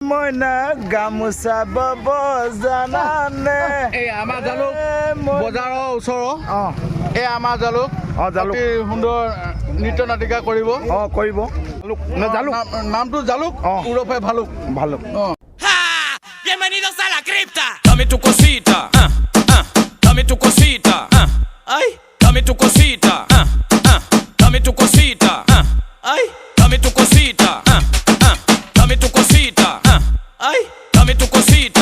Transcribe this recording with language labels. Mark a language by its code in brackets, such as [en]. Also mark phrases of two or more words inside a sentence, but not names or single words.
[as] মইনা গামোচা বব জানানে এই আমাৰ জালুক বজাৰৰ ওচৰৰ এই আমাৰ জালুক জালুক সুন্দৰ নৃত্য নাটিকা কৰিব কৰিব জালুক নামটো জালুক ওৰফে ভালুক ভালুক [es] Bienvenidos a la cripta. Dame tu cosita, dame tu cosita, ay, dame tu cosita, dame tu cosita, ay, dame tu cosita, dame tu cosita, ay, dame tu cosita.